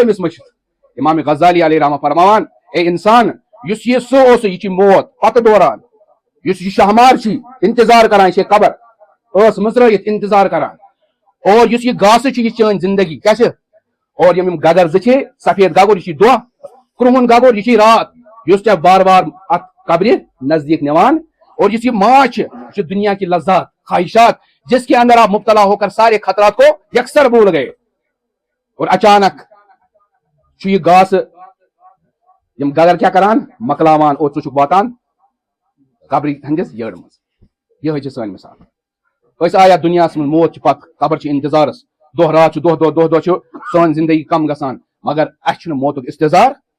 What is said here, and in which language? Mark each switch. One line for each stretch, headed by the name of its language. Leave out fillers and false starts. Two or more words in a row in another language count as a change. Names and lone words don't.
Kashmiri: أمِس مٔشِتھ امام غزالی
Arabic: علیہ رحمہ
Kashmiri: فرماوان اے انسان یُس یہِ سٕہہ اوسُے یہِ چھِ موت پتہٕ دوران یُس یہِ شاہمار چھُے انتظار کران یہِ چھے قبر ٲس مٕژرٲیِتھ انتظار کران اور یُس یہِ گاسہٕ چھُ یہِ چٲنۍ زندگی کیٛاہ چھِ اور یِم گگر زٕ چھِ سفید گگُر یہِ چھُے دۄہ کرٛہُن گگُر یہِ چھُے رات یُس ژےٚ بار بار اتھ قبرِ نزدیٖک نِوان اور یُس یہِ ماچھ چھِ یہِ چھُ
Urdu: دنیا کی لذات خواہشات جس کے اندر آپ مبتلا ہو کر سارے خطرات کو یکسر بھول گئے
Kashmiri: اور اچانک چھُ یہِ گاسہٕ یِم گگر کیٛاہ کران مۄکلاوان اور ژٕ چھُکھ واتان قبرِ ہٕنٛدِس یٔڑ منٛز یِہے چھِ سٲنۍ مثال أسۍ آے یتھ دُنیاہس منٛز موت چھِ پتھ قبر چھِ انتظارس دۄہ رات چھُ دۄہ چھُ سٲنۍ زندگی کم گژھان مگر اسہِ چھُنہٕ موتُک استظار